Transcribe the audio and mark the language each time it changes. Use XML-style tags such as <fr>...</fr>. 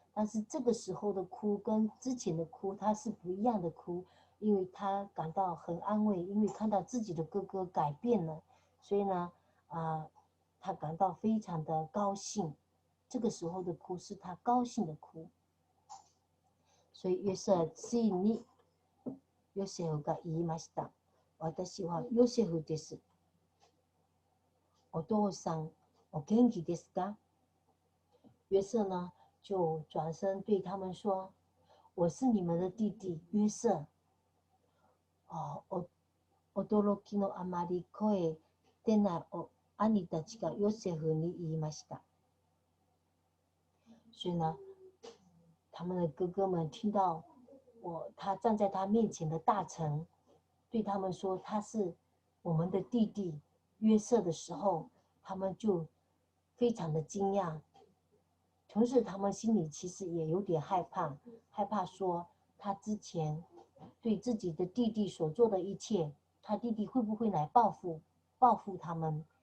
<zh>但是这个时候的哭跟之前的哭，他是不一样的哭，因为他感到很安慰，因为看到自己的哥哥改变了，所以呢，他感到非常的高兴。这个时候的哭是他高兴的哭。所以約瑟</zh> <ja>ついにヨセフが言いました。私はヨセフです。お父さん、お元気ですか？</ja> <zh>约瑟呢就转身对他们说：“我是你们的弟弟约瑟。”</zh> <ja>驚きのあまり声出ない兄たちがヨセフに言いました。</ja> <zh>所以呢，他们的哥哥们听到他站在他面前的大臣对他们说他是我们的弟弟约瑟的时候，他们就非常的惊讶，同时他们心里其实也有点害怕说他之前对自己的弟弟所做的一切，他弟弟会不会来报复他们？</zh>